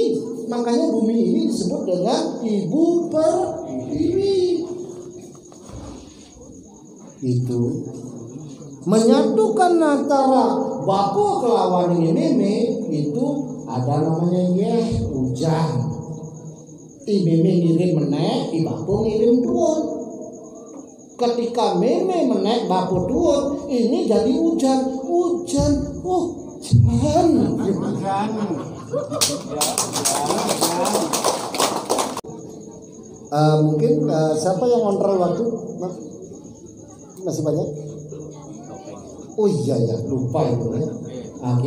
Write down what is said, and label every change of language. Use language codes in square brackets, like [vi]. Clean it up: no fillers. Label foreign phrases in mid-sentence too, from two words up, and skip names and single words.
[id] Makanya bumi ini disebut dengan Ibu Pertiwi. Itu menyatukan antara [ban] Bapo kelawan Meme [id] itu ada namanya hujan. [ban] Meme ngirim menek, Bapo ngirim turun. [id] Ketika Meme menek, Bapo turun, ini jadi hujan. Oh, jangan. Mungkin siapa yang kontrol waktu? Masih banyak? Oh iya ya, lupa itu ya. Oke.